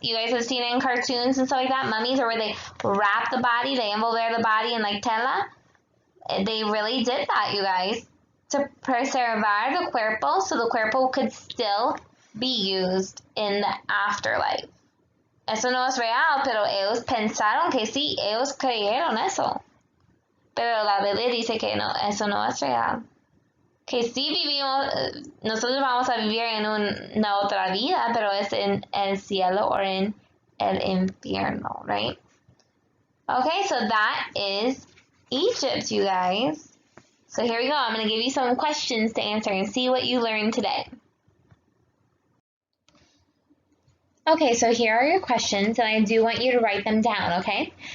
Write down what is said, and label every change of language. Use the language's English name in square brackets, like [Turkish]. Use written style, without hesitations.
[English] You guys have seen it in cartoons and stuff like that. Mummies are where they wrap the body, they [Spanish] envolver [English] the body in like [Spanish] tela. [English] They really did that, you guys, to [Spanish] preservar [English] the [Spanish] cuerpo [English] so the cuerpo could still be used in the afterlife. [Spanish] Eso no es real, pero ellos pensaron que sí, ellos creyeron eso. Pero la Biblia dice que no, eso no es real. Que sí vivimos, nosotros vamos a vivir en una otra vida, pero es en el cielo or en el infierno, [English] right? Okay, so that is Egypt, you guys. So here we go. I'm going to give you some questions to answer and see what you learned today. Okay, so here are your questions, and I do want you to write them down, okay?